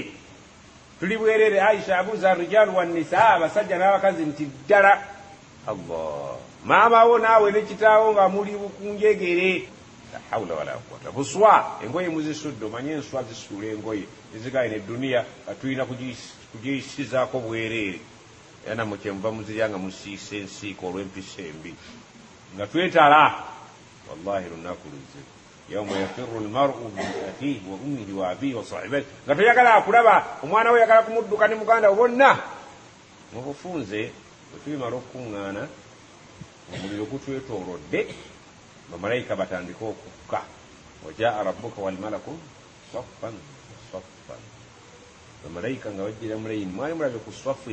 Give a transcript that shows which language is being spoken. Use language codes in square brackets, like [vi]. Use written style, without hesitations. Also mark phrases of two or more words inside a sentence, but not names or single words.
[lg] Tuli bwereere Aisha abuuza [ar] الرجال والنساء [lg] abasajja n'abakazi nti ddala Allah maamawo naawe ne kitaawo nga muli bukunjegere [ar] لا حول ولا قوة. [lg] Buswa engoye muzisudde omanye enswa zisuula engoye ezigaye ne duniya nga tulina kugiyisizaako bwereere era namwe kyemuva muzirya nga musiisa ensiiko olw'empisa embi nga twetala. Wallahi lunaku luze [ar] يوم يفر المرء من أخيه وأمه وأبيه وصاحبته [lg] nga toyagala akulaba omwana we yagala kumudduka ne muganda we bonna mu bufunze bwe tulimala okukuŋŋaana omuliro gutwetoolodde bamalayika batandika okukka [ar] وجاء ربك والملك صفا صفا [lg] bamalayika nga bajjira mulayini mwali mulabye ku swafu